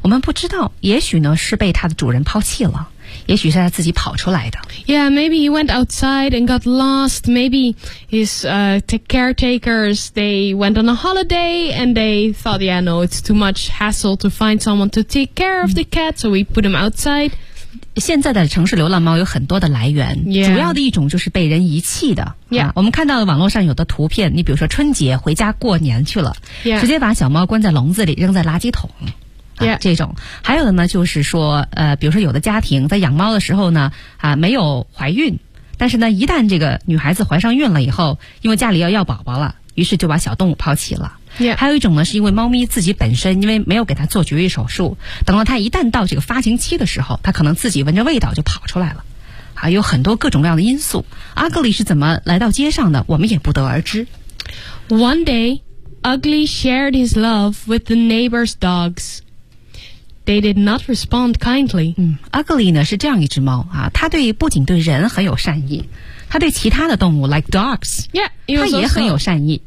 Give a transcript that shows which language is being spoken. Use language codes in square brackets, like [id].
[zh] 我们不知道，也许呢是被他的主人抛弃了，也许是他自己跑出来的。 [en] Yeah, maybe he went outside and got lost. Maybe his caretakers, they went on a holiday and they thought, yeah, no, it's too much hassle to find someone to take care of the cat, so we put him outside. [zh] 现在的城市流浪猫有很多的来源、 [en] yeah. [zh] 主要的一种就是被人遗弃的。 [en] Yeah. [zh] 我们看到网络上有的图片，你比如说春节回家过年去了、 [en] yeah. [zh] 直接把小猫关在笼子里扔在垃圾桶。 [en] Yeah. [zh] 这种还有的呢就是说比如说有的家庭在养猫的时候呢没有怀孕，但是呢一旦这个女孩子怀上孕了以后，因为家里要要宝宝了，于是就把小动物抛弃了、 [en] yeah. [zh] 还有一种呢是因为猫咪自己本身因为没有给它做绝育手术，等到它一旦到这个发情期的时候，它可能自己闻着味道就跑出来了，有很多各种各样的因素。阿格里是怎么来到街上的我们也不得而知。 [en] One day Ugly shared his love with the neighbor's dogsThey did not respond kindly. [zh] Ugly 呢是这样一只猫啊，它对不仅对人很有善意，它对其他的动物 [en] like dogs, yeah, also, [zh] 它也很有善意。